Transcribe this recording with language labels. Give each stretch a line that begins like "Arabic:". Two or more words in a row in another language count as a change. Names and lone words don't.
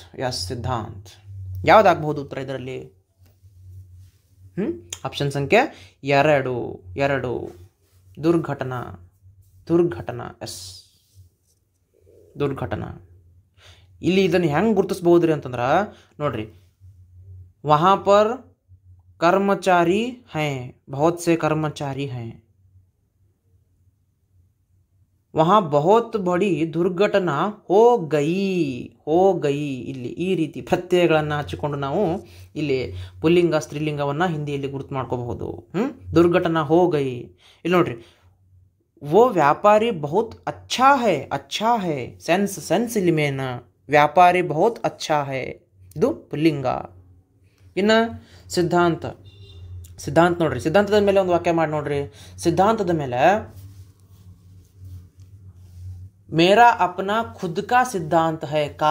Kannada: ಸಿದ್ಧಾಂತ್. ಯಾವುದಾಗಬಹುದು ಉತ್ತರ ಇದರಲ್ಲಿ? ಆಪ್ಷನ್ ಸಂಖ್ಯೆ 2 ದುರ್ಘಟನಾ. ದುರ್ಘಟನಾ. ಇಲ್ಲಿ ಇದನ್ನು ಹೆಂಗೆ ಗುರುತಿಸ್ಬಹುದ್ರಿ ಅಂತಂದ್ರೆ ನೋಡ್ರಿ,
Hindi: वहाँ पर कर्मचारी हैं, बहुत से कर्मचारी हैं, वहाँ बहुत बड़ी दुर्घटना हो गई.
Kannada: ಇಲ್ಲಿ ಈ ರೀತಿ ಪ್ರತ್ಯಯಗಳನ್ನು ಹಚ್ಚಿಕೊಂಡು ನಾವು ಇಲ್ಲಿ ಪುಲ್ಲಿಂಗ ಸ್ತ್ರೀಲಿಂಗವನ್ನು ಹಿಂದಿಯಲ್ಲಿ ಗುರುತು ಮಾಡ್ಕೋಬಹುದು.
Hindi: दुर्घटना हो गई.
Kannada: ಇಲ್ಲಿ ನೋಡ್ರಿ,
Hindi: वो व्यापारी बहुत अच्छा है.
Kannada: ಸೆನ್ಸ್ ಇಲ್ಲಿ ಮೇನ್.
Hindi: व्यापारी बहुत अच्छा है,
Kannada: ಇದು ಪುಲ್ಲಿಂಗ. ಇನ್ನು ಸಿದ್ಧಾಂತ ನೋಡ್ರಿ, ಸಿದ್ಧಾಂತದ ಮೇಲೆ ಒಂದು ವಾಕ್ಯ ಮಾಡಿ ನೋಡ್ರಿ. ಸಿದ್ಧಾಂತದ ಮೇಲೆ
Hindi: मेरा अपना खुद का सिद्धांत है का.